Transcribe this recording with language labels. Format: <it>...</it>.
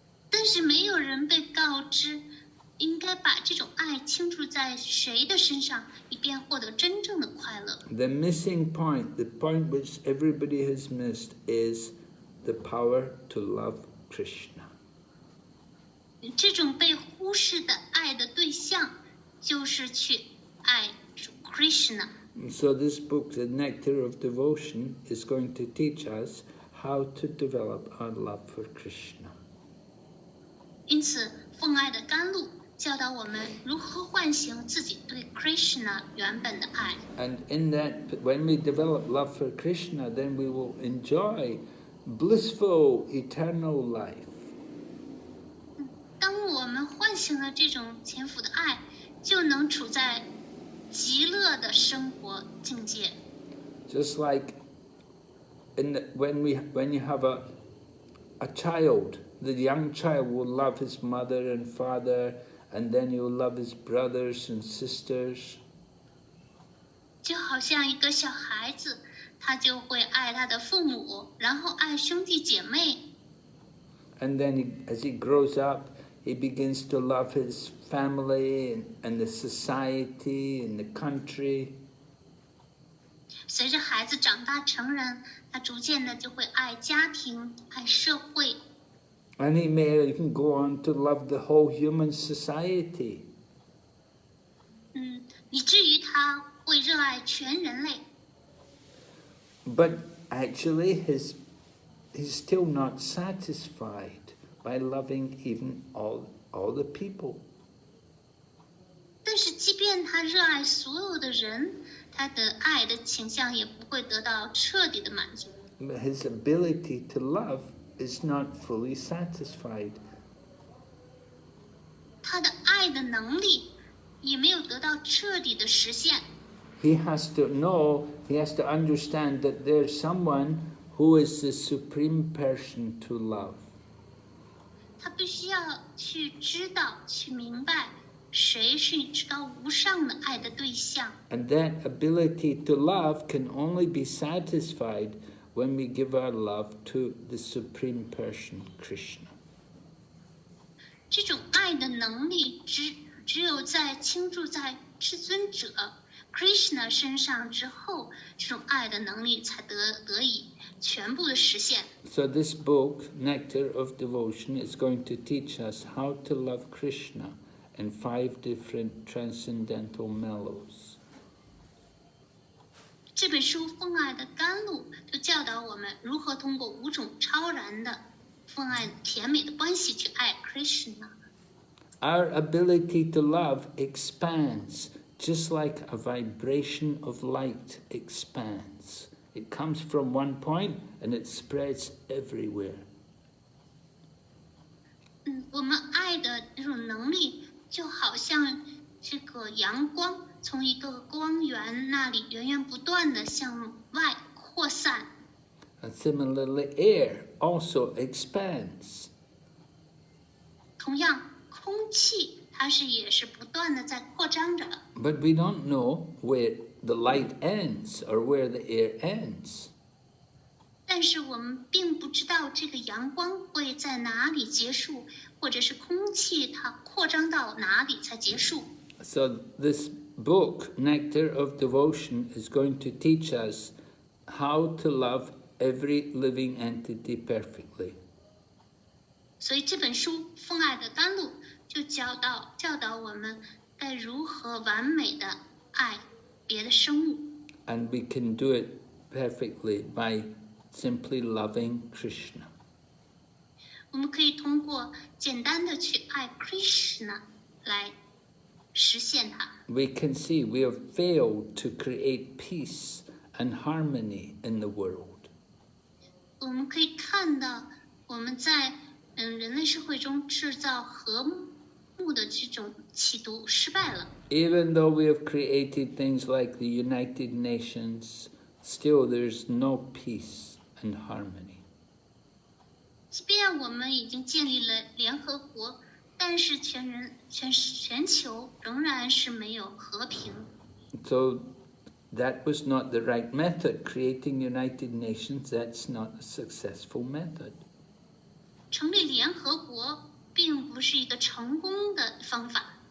<zh>但是没有人被告知应该把这种爱倾注在谁的身上，以便获得真正的快乐。</zh> <en>The missing point, the point which everybody has missed, is the power to love Krishna.</en> <zh>这种被忽视的爱的对象，就是去爱主 Krishna。</zh> <en>So this book, The Nectar of Devotion, is going to teach us how to develop our love for Krishna.</en> <zh>因此，奉爱的甘露教导我们如何唤醒自己对 Krishna 原本的爱。</zh> <en>And in that, when we develop love for Krishna, then we will enjoy blissful eternal life.</en> <zh>当我们唤醒了这种潜伏的爱，就能处在极乐的生活境界。</zh> <en>Just like when you have a child, the young child will love his mother and father, and then he will love his brothers and sisters.</en> <zh>就好像一个小孩子，他就会爱他的父母，然后爱兄弟姐妹。</zh> <en>And then as he grows up, he begins to love his family and the society and the country.</en> <zh>随着孩子长大成人，他逐渐的就会爱家庭、爱社会。</zh> <en>And he may even go on to love the whole human society.</en> <zh>以至于他会热爱全人类。</zh> <en>But actually, he's still not satisfied by loving even all the people.</en> <zh>但是，即便他热爱所有的人，他的爱的倾向也不会得到彻底的满足。</zh> <en>His ability to love is not fully satisfied.</en> <zh>他的爱的能力也没有得到彻底的实现。</zh> <en>He has to know, he has to understand that there's someone who is the supreme person to love.</en> <zh>他必须要去知道、去明白，谁是至高无上的爱的对象。</zh> <en>And that ability to love can only be satisfied when we give our love to the supreme person, Krishna.</en> <zh>这种爱的能力只有在倾注在至尊者 Krishna 身上之后，这种爱的能力才得以全部的实现。</zh> <en>So this book, Nectar of Devotion, is going to teach us how to love Krishna in 5 different transcendental mellows.</en> <zh>这本书《奉爱的甘露》就教导我们如何通过5种超然的奉爱甜美的关系去爱 Krishna。</zh> <en>Our ability to love expands, just like a vibration of light expands. It comes from one point and it spreads everywhere.</en> <zh>我们爱的这种能力就好像这个阳光从一个光源那里源源不断的向外扩散。</zh> <en>And similarly, air also expands.</en> <zh>同样，空气它也是不断的在扩张着。</zh> <en>But we don't know where the light ends or where the air ends.</en> <zh>但是我们并不知道这个阳光会在哪里结束，或者是空气它扩张到哪里才结束。</zh> <en>So this book, Nectar of Devotion, is going to teach us how to love every living entity perfectly.</en> <zh>所以这本书《奉爱的甘露》就教导我们该如何完美的爱别的生物。</zh> <en>And we can do it perfectly by simply loving Krishna.</en> <zh>我们可以通过简单的去爱 Krishna 来实现它。</zh> <en>We can see we have failed to create peace and harmony in the world.</en> <zh>我们可以看到我们在人类社会中制造和睦的这种企图失败了。</zh> <en>Even though we have created things like the United Nations, still there's no peace and harmony.</en> <zh>即便我们已经建立了联合国，但是全球仍然是没有和平。</zh> <en>So that was not the right method. Creating United Nations, that's not a successful method.</en> <zh>成立联合国并不是一个成功的方法。</zh>